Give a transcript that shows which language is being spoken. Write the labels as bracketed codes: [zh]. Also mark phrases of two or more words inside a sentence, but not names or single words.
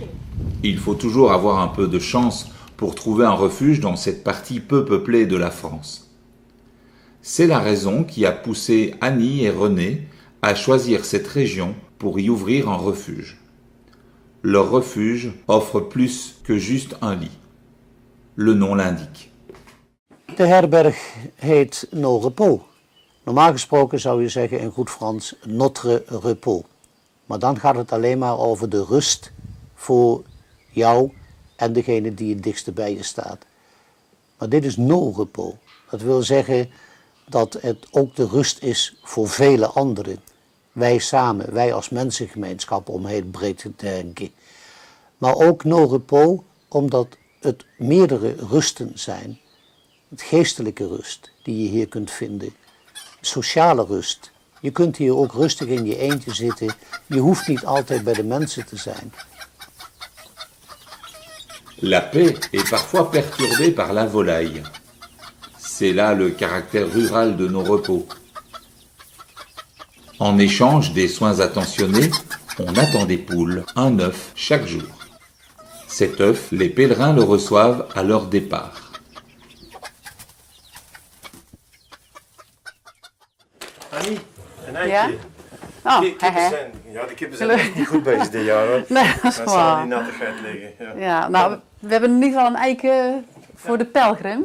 [fr] Il faut toujours avoir un peu de chance pour trouver un refuge dans cette partie peu peuplée de la France. C'est la raison qui a poussé Annie et René à choisir cette région pour y ouvrir un refuge. Leur refuge offre plus que juste un lit. Le nom l'indique. [nl] De herberg heet No Repos. Normaal gesproken zou je zeggen in goed Frans [fr] notre repos. [nl] Maar dan gaat het alleen maar over de rust voor jou en degene die het dichtst bij je staat. Maar dit is no repos. Dat wil zeggen dat het ook de rust is voor vele anderen. Wij samen, wij als mensengemeenschap om heel breed te denken. Maar ook no repos, omdat het meerdere rusten zijn. Het geestelijke rust die je hier kunt vinden. Sociale rust. Je kunt hier ook rustig in je eentje zitten. Je hoeft niet altijd bij de mensen te zijn. [fr] La paix est parfois perturbée par la volaille. C'est là le caractère rural de nos repos. En échange des soins attentionnés, on attend des poules, un œuf chaque jour. Cet œuf, les pèlerins le reçoivent à leur départ. [nl] Annie, een eitje. Ja? Oh, De kippen zijn echt niet goed bezig dit jaar hoor. Nee, dat is Dan zal waar. die nattigheid liggen. Ja. Ja, nou, we hebben in ieder geval een eiken voor de pelgrim.